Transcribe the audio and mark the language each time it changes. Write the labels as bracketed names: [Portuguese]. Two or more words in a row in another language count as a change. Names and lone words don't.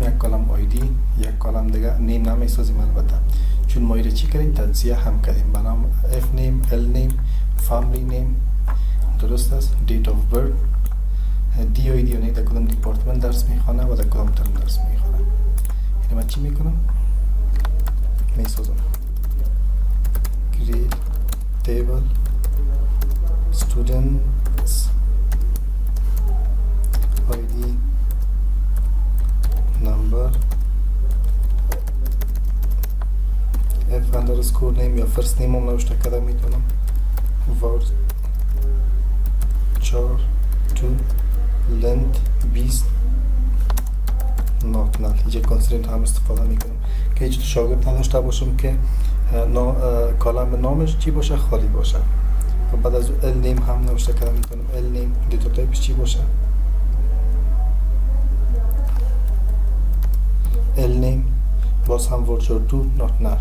[Persian] یک [English] column ID, [Persian] یک کلم دیگه نیم نمیسازیم البته، چون ما ایره چی کردیم؟ تجزیه هم کردیم به نام [English] F name, L name, family name. [Persian] درست است؟ [English] date of birth, DID [Persian] یعنی در کدام دیپارتمنت درس میخوانه و در کدام ترم درس میخوانه. یعنی من چی میکنم؟ [English] میسازم create table students ID number f underscore name یا first name [Persian] هم نوشته کده میتونم [English] var char to length 20 not null. [Persian] اینجا کانسترینت هم استفاده میکنم که هیچ شاگرد نداشته باشم که کالم نامش چی باشه؟ خالی باشه. و بعد از [English] L name [Persian] هم نوشته کده میتونم [English] L name [Persian] دیتا تایپش چی باشه؟ [English] L name [Persian] باز هم [English] varchar two not null.